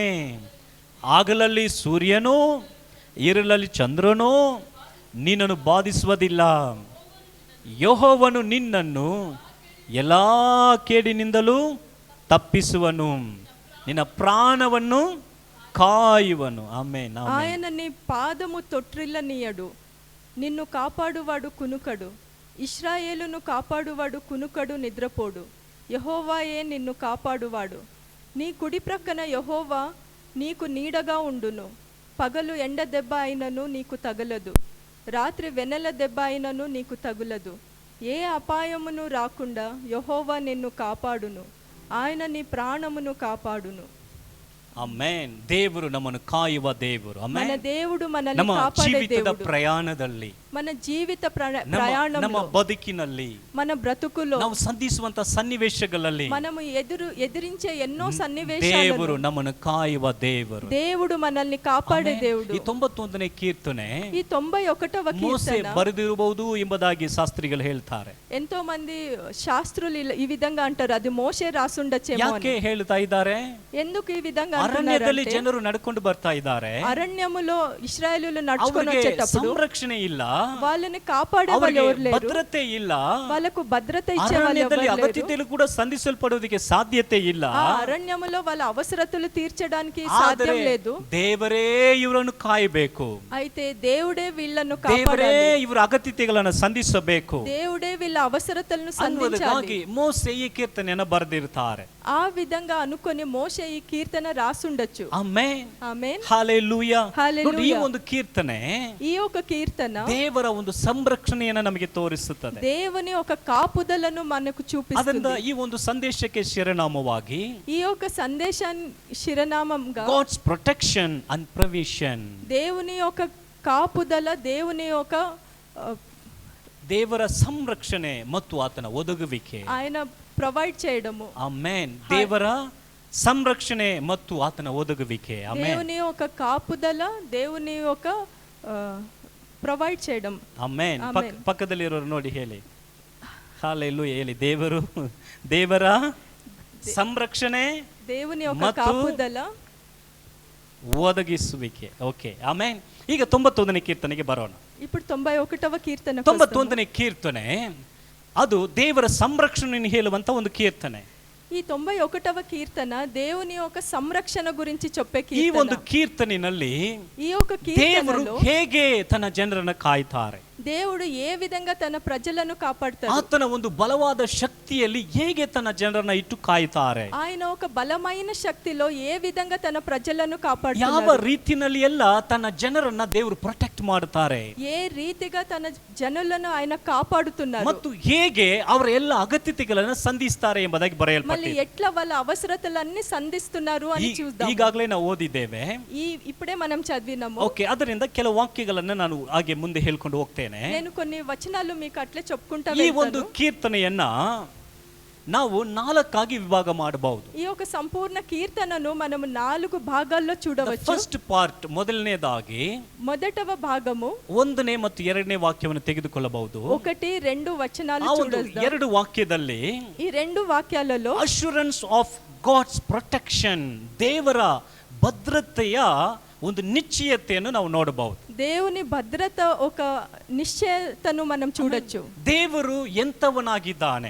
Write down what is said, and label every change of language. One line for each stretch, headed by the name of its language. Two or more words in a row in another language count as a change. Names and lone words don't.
Kannada: ಹಗಲಲ್ಲಿ ಸೂರ್ಯನೋ ಇರುಳಲ್ಲಿ ಚಂದ್ರನೋ ನಿನ್ನನ್ನು ಬಾಧಿಸುವುದಿಲ್ಲ. ಯೆಹೋವನು ನಿನ್ನನ್ನು ಎಲ್ಲಾ ಕೇಡಿನಿಂದಲೂ ತಪ್ಪಿಸುವನು, ನಿನ್ನ ಪ್ರಾಣವನ್ನು ಕಾಯುವನು. ಆಮೆನ್.
Telugu: ఆయన నీ పాదము తొట్రిల్లనీయడు, నిన్ను కాపాడువాడు కునుకడు. ఇశ్రాయేలును కాపాడువాడు కునుకడు, నిద్రపోడు. యెహోవాయే నిన్ను కాపాడువాడు. నీ కుడి ప్రక్కన యెహోవా నీకు నీడగా ఉండును. పగలు ఎండ దెబ్బ అయినను నీకు తగలదు, రాత్రి వెన్నెల దెబ్బ అయినను నీకు తగులదు. ఏ అపాయమును రాకుండా యెహోవా నిన్ను కాపాడును, ఆయన నీ ప్రాణమును కాపాడును.
Kannada: ಆಮೆನ್. ದೇವರು ನಮ್ಮನ್ನು ಕಾಯುವ ದೇವರು.
Telugu: మన
Kannada: ಆಮೆನ್.
Telugu: దేవుడు మనల్ని
Kannada: ನಮ್ಮ
Telugu: కాపాడే
Kannada: ಜೀವಿತದ
Telugu: దేవుడు.
Kannada: ಪ್ರಯಾಣದಲ್ಲಿ
Telugu: మన జీవిత
Kannada: ನಮ್ಮ
Telugu: ప్రయాణంలో
Kannada: ಬದುಕಿನಲ್ಲಿ
Telugu: మన బ్రతుకులో
Kannada: ನಾವು ಸಂಧಿಸುವಂತ ಸನ್ನಿವೇಶಗಳಲ್ಲಿ
Telugu: మనము ఎదిరించే ఎన్నో
Kannada: ದೇವರು
Telugu: సన్నివేశాలు
Kannada: ನಮ್ಮನ್ನು ಕಾಯುವ ದೇವರು.
Telugu: దేవుడు మనల్ని కాపాడే
Kannada: ಆಮೆನ್.
Telugu: దేవుడు.
Kannada: ಈ 91ನೇ ಕೀರ್ತನೆ
Telugu: ఈ 91వ
Kannada: ಮೋಸೆ
Telugu: కీర్తన
Kannada: ಬರೆದಿರಬಹುದು ಎಂಬುದಾಗಿ ಶಾಸ್ತ್ರಿಗಳು ಹೇಳ್ತಾರೆ.
Telugu: ఎంతో మంది శాస్త్రులు ఈ విధంగా అంటారు, అది మోషే రాసుండొచ్చేమో
Kannada: ಯಾಕೆ
Telugu: అని.
Kannada: ಹೇಳ್ತಾ ಇದ್ದಾರೆ?
Telugu: ఎందుకు ఈ విధంగా
Kannada: ಅರಣ್ಯದಲ್ಲಿ
Telugu: అంటున్నారంటే,
Kannada: ಜನರು ನಡ್ಕೊಂಡು ಬರ್ತಾ ಇದ್ದಾರೆ,
Telugu: అరణ్యములో ఇశ్రాయేలులు నడుచుకొని
Kannada: ಅವರಿಗೆ
Telugu: వచ్చేటప్పుడు
Kannada: ಸಂರಕ್ಷಣೆ ಇಲ್ಲ,
Telugu: వాళ్ళని కాపాడే వాళ్ళు
Kannada: ಅವರಿಗೆ
Telugu: ఎవరు లేరు,
Kannada: ಭದ್ರತೆ ಇಲ್ಲ,
Telugu: వాళ్ళకు భద్రత ఇచ్చే వాళ్ళు ఎవరు
Kannada: ಅರಣ್ಯದಲ್ಲಿ
Telugu: లేరు.
Kannada: ಅಗತ್ಯತೆಯಲ್ಲಿ ಕೂಡ ಸಂಧಿಸಲ್ಪಡುವುದಕ್ಕೆ ಸಾಧ್ಯತೆ ಇಲ್ಲ.
Telugu: ఆ అరణ్యములో వాళ్ళ అవసరతలు తీర్చడానికి
Kannada: ಆದರೆ
Telugu: సాధ్యం లేదు.
Kannada: ದೇವರೇ ಇವರನ್ನು ಕಾಯಬೇಕು,
Telugu: అయితే దేవుడే వీళ్ళను
Kannada: ದೇವರೇ
Telugu: కాపాడాలి,
Kannada: ಇವರ ಅಗತ್ಯತೆಗಳನ್ನು ಸಂಧಿಸಬೇಕು
Telugu: దేవుడే వీళ్ళ అవసరతలను సంధించాలి.
Kannada: ಅನ್ನುವುದಕ್ಕಾಗಿ ಮೋಸೆ ಈ ಕೀರ್ತನೆಯನ್ನು ಬರೆದಿರ್ತಾರೆ.
Telugu: ఆ విధంగా అనుకొని మోషే ఈ కీర్తన రాసుండొచ్చు.
Kannada: ಆಮೆನ್,
Telugu: ఆమేన్,
Kannada: ಹಲ್ಲೆಲೂಯಾ. ಹಲ್ಲೆಲೂಯಾ. ನೋಡಿ, ಈ ಒಂದು ಕೀರ್ತನೆ
Telugu: ఈ ఒక కీర్తన
Kannada: ದೇವರ ಒಂದು ಸಂರಕ್ಷಣೆಯನ್ನು ನಮಗೆ ತೋರಿಸುತ್ತದೆ.
Telugu: దేవుని ఒక కాపుదలను మనకు
Kannada: ಅದರಿಂದ
Telugu: చూపిస్తుంది.
Kannada: ಈ ಒಂದು ಸಂದೇಶಕ್ಕೆ ಶಿರನಾಮವಾಗಿ
Telugu: ఈ యొక్క సందేశాన్ని శిరనామంగా
English: God's protection and provision,
Telugu: దేవుని యొక్క కాపుదల, దేవుని యొక్క
Kannada: ದೇವರ ಸಂರಕ್ಷಣೆ ಮತ್ತು ಆತನ ಒದಗುವಿಕೆ.
Telugu: ఆయన ప్రొవైడ్ చేయడము.
Kannada: ಆಮೆನ್. ದೇವರ ಸಂರಕ್ಷಣೆ ಮತ್ತು ಆತನ ಒದಗುವಿಕೆ. ಆಮೆನ್.
Telugu: దేవుని యొక్క కాపుదల, దేవుని యొక్క ప్రొవైడ్ చేయడం.
Kannada: ಆಮೆನ್. ಆಮೆನ್. ಪಕ್ಕದಲ್ಲಿರೋರು ನೋಡಿ ಹೇಳಿ, ಹಲ್ಲೆಲೂಯಾ ಹೇಳಿ. ದೇವರ ಸಂರಕ್ಷಣೆ,
Telugu: దేవుని యొక్క
Kannada: ಮತ್ತು
Telugu: కాపుదల,
Kannada: ಒದಗಿಸುವಿಕೆ. ಓಕೆ, ಆಮೆನ್. ಈಗ 91ನೇ ಕೀರ್ತನೆಗೆ ಬರೋಣ.
Telugu: ఇప్పుడు 91వ కీర్తన.
Kannada: 91ನೇ ಕೀರ್ತನೆ ಅದು ದೇವರ ಸಂರಕ್ಷಣೆಯನ್ನು ಹೇಳುವಂತ ಒಂದು ಕೀರ್ತನೆ.
Telugu: ఈ 91వ కీర్తన దేవుని యొక్క సంరక్షణ గురించి చెప్పే
Kannada: ಈ ಒಂದು
Telugu: కీర్తన.
Kannada: ಕೀರ್ತನೆಯಲ್ಲಿ
Telugu: ఈ యొక్క
Kannada: ದೇವರು
Telugu: కీర్తనలో
Kannada: ಹೇಗೆ ತನ್ನ ಜನರನ್ನು ಕಾಯ್ತಾರೆ,
Telugu: దేవుడు ఏ విధంగా తన ప్రజలను కాపాడతాడు,
Kannada: ಆತನ ಒಂದು ಬಲವಾದ ಶಕ್ತಿಯಲ್ಲಿ ಹೇಗೆ ತನ್ನ ಜನರನ್ನ ಇಟ್ಟು ಕಾಯ್ತಾರೆ,
Telugu: ఆయన ఒక బలమైన శక్తిలో ఏ విధంగా తన ప్రజలను
Kannada: ಯಾವ
Telugu: కాపాడుతాడు,
Kannada: ರೀತಿನಲ್ಲಿ ಎಲ್ಲ ತನ್ನ ಜನರನ್ನ ದೇವರು ಪ್ರೊಟೆಕ್ಟ್ ಮಾಡುತ್ತಾರೆ,
Telugu: ఏ రీతిగా తన జనులను ఆయన కాపాడుతున్నారు,
Kannada: ಮತ್ತು ಹೇಗೆ ಅವರ ಎಲ್ಲ ಅಗತ್ಯತೆಗಳನ್ನು ಸಂಧಿಸ್ತಾರೆ ಎಂಬುದಾಗಿ
Telugu: మళ్ళీ
Kannada: ಬರೆಯಲ್ಪಟ್ಟಿದೆ.
Telugu: ఎట్లా వాళ్ళ అవసరతలన్నీ సంధిస్తున్నారు అని చూద్దాం.
Kannada: ಈಗಾಗಲೇ ನಾವು ಓದಿದ್ದೇವೆ.
Telugu: ఇప్పుడే మనం చదివినాము.
Kannada: ಓಕೆ, ಅದರಿಂದ ಕೆಲವು ವಾಕ್ಯಗಳನ್ನ ನಾನು ಹಾಗೆ ಮುಂದೆ ಹೇಳ್ಕೊಂಡು ಹೋಗ್ತೇನೆ.
Telugu: నేను కొన్ని వచనాలు మీకు అట్లే చెప్పుకుంటా
Kannada: ಈ ಒಂದು
Telugu: వెళ్తాను.
Kannada: ಕೀರ್ತನೆಯನ್ನ ನಾವು 4 ವಿಭಾಗ ಮಾಡಬಹುದು.
Telugu: ఈ యొక్క సంపూర్ణ కీర్తనను మనం 4 భాగాల్లో చూడవచ్చు.
English: first part,
Kannada: ಮೊದಲನೇದಾಗಿ
Telugu: మొదటవ భాగము
Kannada: 1ನೇ ಮತ್ತು 2ನೇ ವಾಕ್ಯವನ್ನು ತೆಗೆದುಕೊಳ್ಳಬಹುದು.
Telugu: 1, 2 వచనాలు
Kannada: ಆ ಒಂದು
Telugu: చూడొద్దాం.
Kannada: 2 ವಾಕ್ಯದಲ್ಲಿ
Telugu: ఈ 2 వాక్యాలలో
English: assurance of God's protection,
Kannada: ದೇವರ ಭದ್ರತೆಯ ಒಂದು ನಿಶ್ಚಯತೆಯನ್ನು ನಾವು ನೋಡಬಹುದು.
Telugu: దేవుని భద్రత ఒక నిశ్చయతను మనం చూడొచ్చు.
Kannada: ದೇವರು ಎಂತವನಾಗಿದ್ದಾನೆ,